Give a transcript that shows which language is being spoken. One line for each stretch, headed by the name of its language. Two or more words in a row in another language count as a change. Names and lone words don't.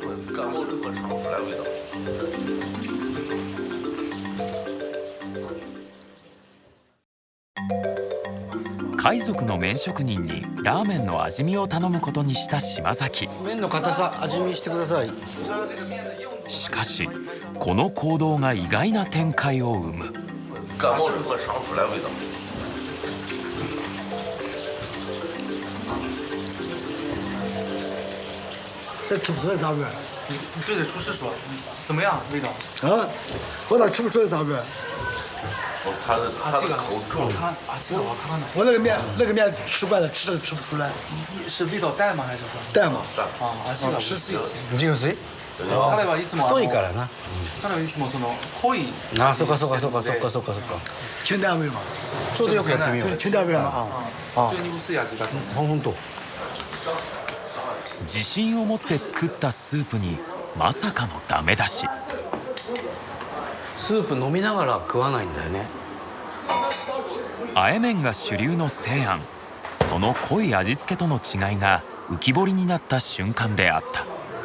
Japanese: 海賊の麺職人にラーメンの味見を頼むことにした島崎。麺の硬さ味見してください。しかしこの行動が意外な展開を生む。
Chinese: 这吃不出来啥味儿。你对着厨师说，怎么样味道？啊，我咋吃不出来啥味儿？他的口重。我那个面吃惯了，吃这个吃不出来。是味道淡吗？还是说？淡嘛。
Japanese: あ、味が薄い。薄い？彼はいつも太いからな。彼はいつもその濃い。あ、そうかそうかそうかそうかそうかそうか。
Chinese: 清淡味嘛。
Japanese: ちょうどよくやってみよう。
Chinese: 就是清淡味嘛啊。
Japanese: 非常に薄い味だと。本当。自信を持って作ったスープにまさかのダメ出し。スープ飲みながら食わないんだよね。あえ麺が主流の西安、その濃い味付けとの違いが浮き彫りになった瞬間であった。